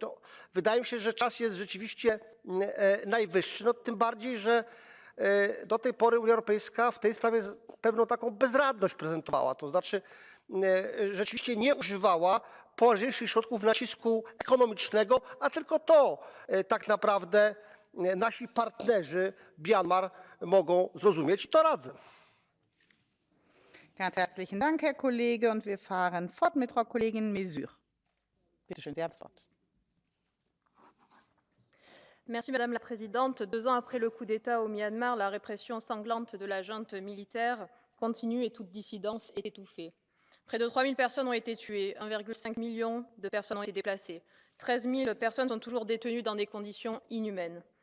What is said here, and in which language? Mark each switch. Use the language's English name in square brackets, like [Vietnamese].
[Polish] No, wydaje mi się, że czas jest rzeczywiście najwyższy, no, tym bardziej, że do tej pory Unia Europejska w tej sprawie pewną taką bezradność prezentowała, to znaczy rzeczywiście nie używała poważniejszych środków nacisku ekonomicznego, a tylko to tak naprawdę nasi partnerzy Myanmar mogą zrozumieć i to radzę. [German] Ganz herzlichen Dank, Herr Kollege. Und wir fahren fort mit Frau Kollegin Mesure. Bitte schön, Sie haben das Wort. [French] Merci Madame la Présidente. 2 ans après le coup d'État au Myanmar, la répression sanglante de la junte militaire continue et toute dissidence est étouffée. Près de 3000 personnes ont été tuées, 1,5 million de personnes ont été déplacées. 13 000 personnes sont toujours détenues dans des conditions inhumaines.